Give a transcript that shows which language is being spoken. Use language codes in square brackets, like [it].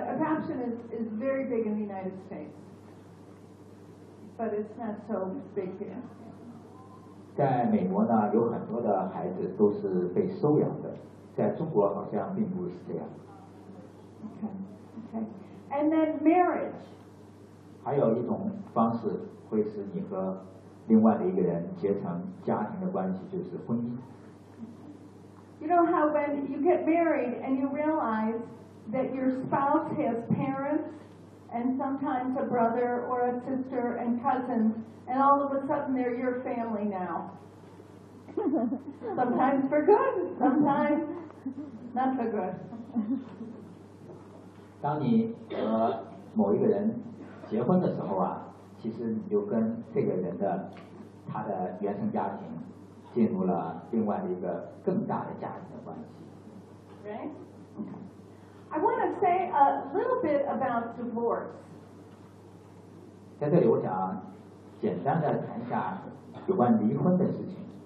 [en] Adoption is very big in the United States, but it's not so big here. [zh] 在美国呢，有很多的孩子都是被收养的，在中国好像并不是这样。 [en] Okay. And then marriage. [zh] 还有一种方式会使你和另外的一个人结成家庭的关系，就是婚姻。 [en] You know how when you get married and you realize that your spouse has parents and sometimes a brother or a sister and cousins, and all of a sudden they're your family now. Sometimes for good, sometimes not for good. [zh] 当你和某一个人结婚的时候啊，其实你就跟这个人的他的原生家庭进入了另外一个更大的家庭的关系。 [en] Right. I want to say a little bit about divorce. [zh] 在这里，我想简单的谈一下有关离婚的事情。